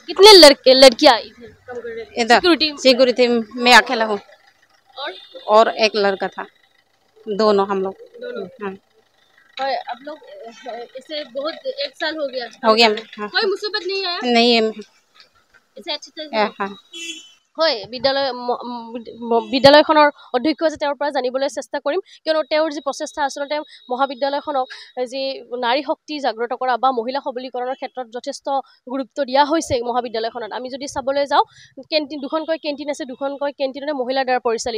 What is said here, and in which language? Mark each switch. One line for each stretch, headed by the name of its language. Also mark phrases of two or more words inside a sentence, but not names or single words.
Hindi: कितने लड़कियां इधर काम कर रहे हैं? इधर सिक्योरिटी मैं अकेला हूँ और एक लड़का था, दोनों हम लोग। हाँ। और अब लोग इसे बहुत 1 साल हो गया मैम। हाँ। कोई मुसीबत नहीं आया? नहीं है मैम। इसे अच्छी तरह से हाँ।
Assamese: হয়। বিদ্যালয়খনৰ অধ্যক্ষ আছে, তেওঁৰ পৰা জানিবলৈ চেষ্টা কৰিম, কিয়নো তেওঁৰ যি প্ৰচেষ্টা আচলতে মহাবিদ্যালয়খনক যি নাৰী শক্তি জাগ্ৰত কৰা বা মহিলা সবলীকৰণৰ ক্ষেত্ৰত যথেষ্ট গুৰুত্ব দিয়া হৈছে মহাবিদ্যালয়খনত। আমি যদি চাবলৈ যাওঁ দুখনকৈ কেণ্টিন আছে, দুখনকৈ কেণ্টিনতে মহিলাৰ দ্বাৰা পৰিচালিত।